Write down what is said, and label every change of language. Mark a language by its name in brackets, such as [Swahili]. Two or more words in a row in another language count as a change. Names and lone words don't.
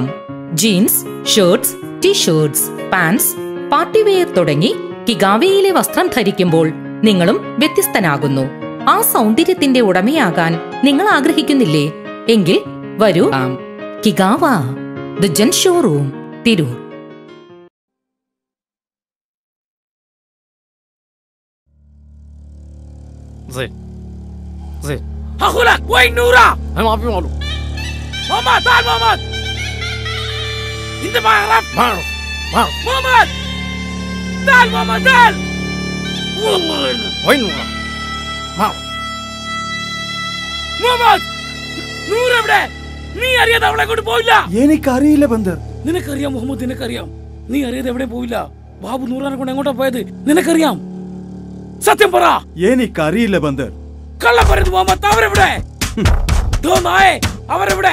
[English] jeans, shirts, t-shirts, pants, partywear [Malayalam] തുടങ്ങി കിഗാവയിലെ വസ്ത്രം ധരിക്കുമ്പോൾ നിങ്ങളും വ്യത്യസ്തനാകുന്നു. ആ സൗന്ദര്യത്തിന്റെ ഉടമയാകാൻ നിങ്ങൾ ആഗ്രഹിക്കുന്നില്ലേ? എങ്കിൽ വരൂ. കിഗാവ ദ ജെൻ ഷോറൂം, തിരൂർ. [Arabic] زين زين هاخدك وين نورا؟ انا ما في معلوم. ماما تعال ماما. انت ما اعرف؟ ما اعرف ماما تعال ماما تعال. والله وين نورا؟ ما اعرف. [Malayalam] ماما നൂറ് എവിടെ? നീ അറിയാതെ അവളെ കൊണ്ട് പോയില്ല. എനിക്കറിയില്ല ബന്ദർ. നിനക്കറിയാം മുഹമ്മദ്, നിനക്കറിയാം. നീ അറിയാതെ എവിടെ പോയില്ല. ബാബു നൂറാനെ കൊണ്ട് എങ്ങോട്ടാ പോയത് നിനക്കറിയാം. സത്യം പറ. എനിക്കറിയില്ല ബന്ദർ. കള്ളം പറയുന്നു മുഹമ്മദ്. അവരെവിടെ? അവരെവിടെ?